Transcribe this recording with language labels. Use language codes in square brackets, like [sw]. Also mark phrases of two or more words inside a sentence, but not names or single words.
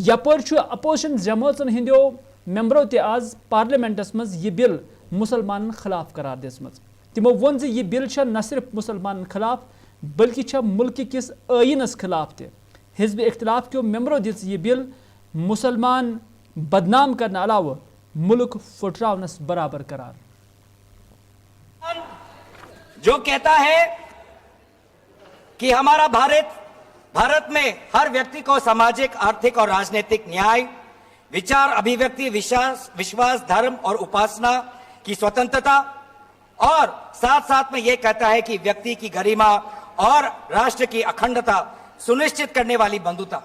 [ks] यपर अपोजिशन जमातन हिंदो मेंबरों त आज पार्लियामेंटस मज यह बिल मुसलमान खिलाफ करार दिसमज। तिमो वोन यह बिल न सिर्फ मुसलमान खिलाफ बल्कि मुल्क किस आयनस खिलाफ त। हिज़्ब इख्तिलाफ के मेंबरों दिस यह बिल मुसलमान बदनाम करने अलावा मुल्क फुटरावनस बराबर करार। [hi] जो कहता है कि हमारा भारत में हर व्यक्ति को सामाजिक, आर्थिक और राजनीतिक न्याय, विचार, अभिव्यक्ति, विश्वास, धर्म और उपासना की स्वतंत्रता और साथ साथ में यह कहता है कि व्यक्ति की गरिमा और राष्ट्र की अखंडता सुनिश्चित करने वाली बंधुता।